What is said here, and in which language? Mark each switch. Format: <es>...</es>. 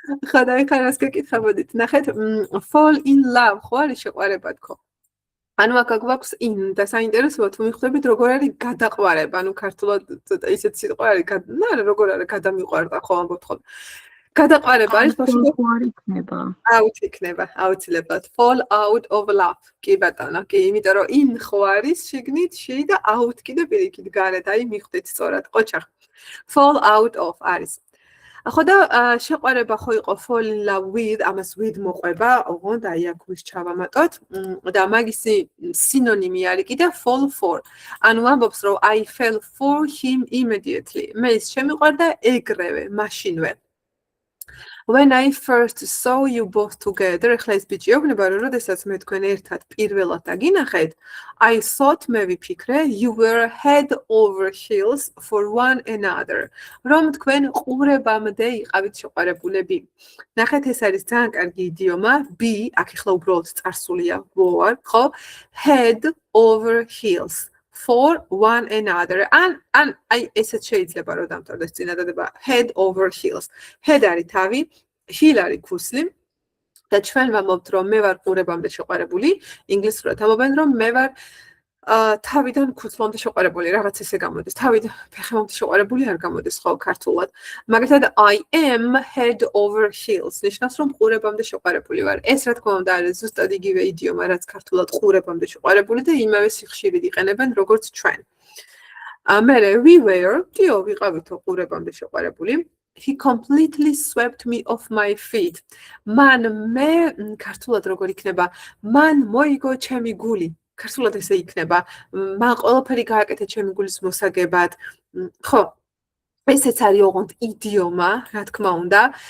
<ka>ხოდა ეხლა რას გეკითხებოდით? ნახეთ, fall in love ხო არის შეყვარება თქო. ანუ აქ გვაქვს in და საინტერესოა თუ მიხვდებით როგორ არის გადაყვარება, ანუ ქართულად ისეთ სიტყვა არის, როგორ არის გადამიყვარდა ხო ამბობთ ხოლმე. გადაყვარება არის ბავშვი იქნება.</ka> <en>out იქნება, აუცილებლად fall out of love.</en> <ka>კი ბატონო, კი, იმიტომ რომ in ხო არის შიგნით, she და out კიდე პირიქით გარეთ, აი მიხვდით სწორად, ყოჩახ.</ka> <en>fall out of არის.</en> <ka>ხო და შეყვარება ხო იყო fall in love with, ამას with მოყვება, ოღონდ აი აქ ვის ჩავამატოთ და მაგისი სინონიმი არის კიდე fall for.</ka> <en>ანუ ამბობს რომ I fell for him immediately.</en> <ka>მე ის შემიყვარდა ეგრევე, მაშინვე.</ka> <en>When I first saw you both together, ეხლა ეს ბიჭი ეუბნება რომ როდესაც მე თქვენ ერთად პირველად დაგინახეთ, I thought მე ვიფიქრე you were head over heels for one another.</en> <ka>რომ თქვენ ყურებამდე იყავით შეყვარებულები. ნახეთ, ეს არის ძალიან კარგი იდიომა, be, აქ ეხლა უბრალოდ წარსულია were, ხო?</ka> <en>Head over heels for one another.</en> <ka>ან აი ესეც შეიძლება რომ დამთავრდეს წინადადება head over heels. Head არის თავი, heel არის ქუსლი და ჩვენ ვამბობთ რომ მე ვარ ყურებამდე შეყვარებული, ინგლისურად ამბობენ რომ მე ვარ თავიდან ქუსლამდე შეყვარებული, რაღაც ესე გამოდის. თავიდან ფეხებამდე შეყვარებული არ გამოდის ხო ქართულად.</ka> <en>მაგალითად I am head over heels.</en> <ka>ნიშნავს რომ ყურებამდე შეყვარებული ვარ. ეს რა თქმა უნდა არის ზუსტად იგივე იდიომა, რაც ქართულად ყურებამდე შეყვარებული და იმავე სიხშირით იყენებენ როგორც ჩვენ. მერე we were, დიო ვიყავითო ყურებამდე შეყვარებული.</ka> <en>He completely swept me off my feet.</en> <ka>მან მე ქართულად როგორ იქნება? მან მოიგო ჩემი გული. ქართულად ესე იქნება. მან ყველაფერი გააკეთა ჩემი გულის მოსაგებად. ხო, ესეც არის ოღონდ იდიომა, რა თქმა უნდა.</ka>